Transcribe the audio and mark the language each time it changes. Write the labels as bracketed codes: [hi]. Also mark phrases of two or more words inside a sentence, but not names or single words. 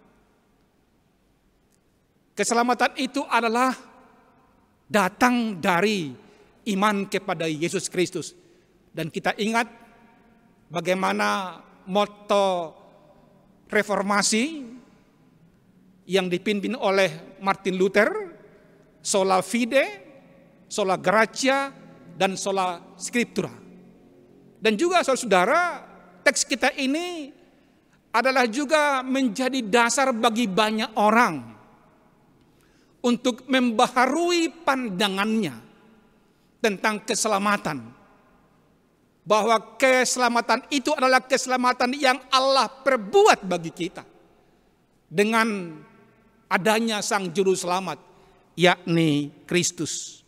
[id] Keselamatan itu adalah datang dari iman kepada Yesus Kristus. Dan kita ingat bagaimana motto reformasi yang dipimpin oleh Martin Luther, [la] sola fide, sola gratia, dan sola scriptura. [id] Dan juga saudara, teks kita ini adalah juga menjadi dasar bagi banyak orang untuk membaharui pandangannya tentang keselamatan. Bahwa keselamatan itu adalah keselamatan yang Allah perbuat bagi kita dengan adanya Sang Juru Selamat, yakni Kristus.